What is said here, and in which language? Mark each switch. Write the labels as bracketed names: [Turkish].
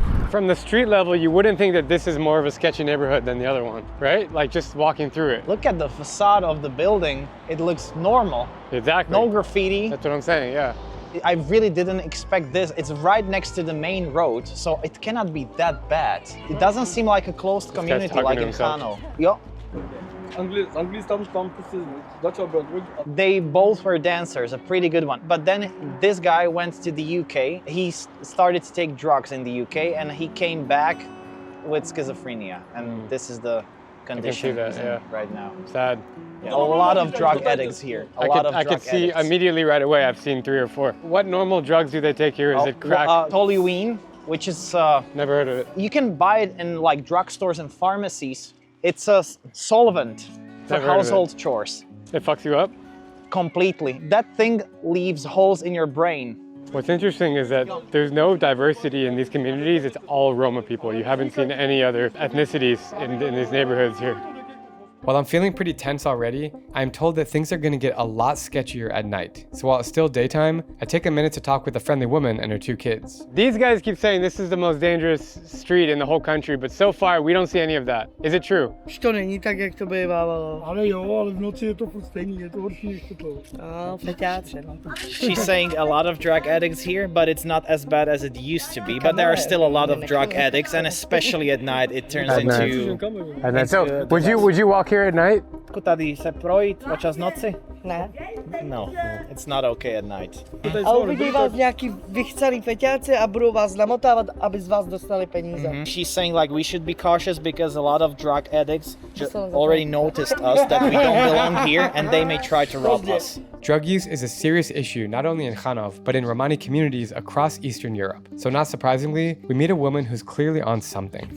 [English] From the street level, you wouldn't think that this is more of a sketchy neighborhood than the other one, right? Like just walking through it. Look at the facade of the building. It looks normal. Exactly. No graffiti. That's what I'm saying, yeah. I really didn't expect this. It's right next to the main road, so it cannot be that bad. It doesn't seem like a closed community talking like to in himself. [Czech] Kanov. Jo. Anglii tam prostě začal brát. [English] They both were dancers, a pretty good one. But then this guy went to the UK. He started to take drugs in the UK, and he came back with schizophrenia. And this is the condition that, he's in yeah. right now. Sad. Yeah, a lot of drug addicts here. I could see immediately right away. I've seen 3 or 4. What normal drugs do they take here? Is it crack? Toluene, which is Never heard of it. you can buy it in like drugstores and pharmacies. It's a solvent for Never heard of it. household chores. It fucks you up? Completely. That thing leaves holes in your brain. What's interesting is that there's no diversity in these communities. It's all Roma people. You haven't seen any other ethnicities in these neighborhoods here. While I'm feeling pretty tense already, I'm told that things are gonna get a lot sketchier at night. So while it's still daytime, I take a minute to talk with a friendly woman and her 2 kids. These guys keep saying this is the most dangerous street in the whole country, but so far we don't see any of that. Is it true? [Czech] Už to není tak, jak to bývalo. Ale jo, ale v noci je to furt stejný, je to horší než to. Feťáci, no. [English] She's saying a lot of drug addicts here, but it's not as bad as it used to be. But there are still a lot of drug addicts, and especially at night, it turns into... And then, so, would you walk here at night? [Czech] Tady se projít počas noci? Ne. [English] No, it's not okay at night. [Czech] A uvidí vás nějaký vychcaný feťáci a budou vás namotávat, aby z vás dostali peníze. [English] She's saying like we should be cautious because a lot of drug addicts already noticed us that we don't belong here and they may try to rob us. Drug use is a serious issue not only in Kanov, but in Romani communities across Eastern Europe. So not surprisingly, we meet a woman who's clearly on something.